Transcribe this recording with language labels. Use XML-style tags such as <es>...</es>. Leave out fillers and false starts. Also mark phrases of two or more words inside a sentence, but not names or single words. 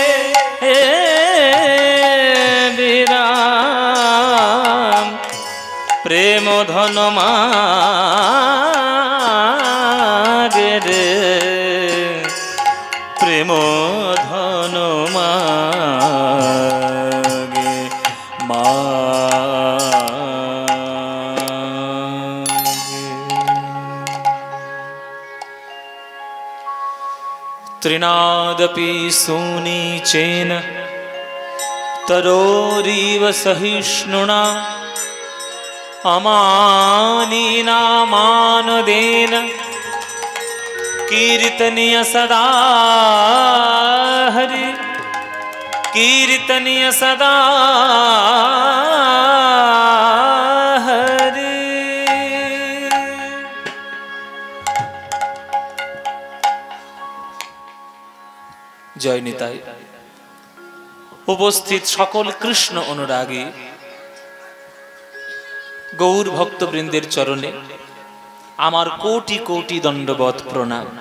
<bn>হে বিরাম প্রেম ধন মাগে রে প্রেম ধন</bn> <sa>মাগে तृणादपि सुनीचेन तरोरिव सहिष्णुना अमानिनामानदेन कीर्तनीय सदा हरि कीर्तनीय सदा</sa> <bn>হরি জয় নিতাই উপস্থিত সকল কৃষ্ণ অনুরাগী গৌর ভক্তবৃন্দের চরণে আমার কোটি কোটি দণ্ডবৎ প্রণাম।</bn>